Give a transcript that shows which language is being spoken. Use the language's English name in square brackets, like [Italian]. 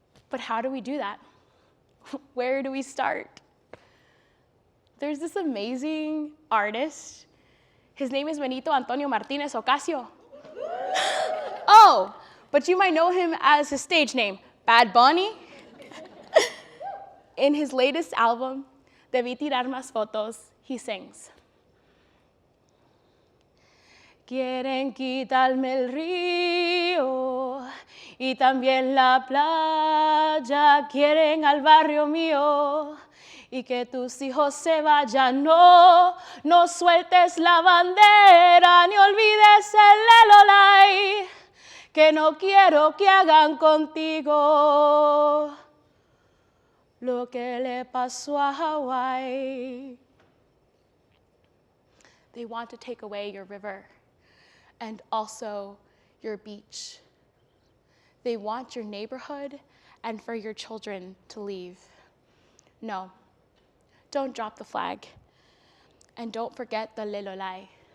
[English] But how do we do that? Where do we start? There's this amazing artist. His name is Benito Antonio Martinez Ocasio. Oh, but you might know him as his stage name, Bad Bunny. In his latest album, [Spanish] Debí tirar más fotos, [English] he sings, [Spanish] quieren quitarme el río y también la playa, quieren al barrio mío y que tus hijos se vayan. No, no sueltes la bandera ni olvides el lelolay, que no quiero que hagan contigo lo que le pasó a Hawaii. [English] They want to take away your river and also your beach. They want your neighborhood and for your children to leave. No, don't drop the flag. And don't forget the lelolay.